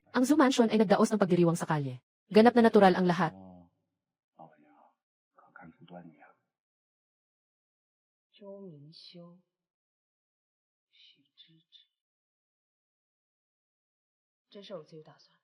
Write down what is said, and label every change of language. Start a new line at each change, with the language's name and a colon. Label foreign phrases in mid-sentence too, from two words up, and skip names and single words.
Filipino: Ang Zoo Mansion ay nagdaos ng pagdiriwang sa kalye. Ganap na natural ang lahat.
Chinese: 老板娘可看出端倪了。周明修、许知止，这事我自有打算。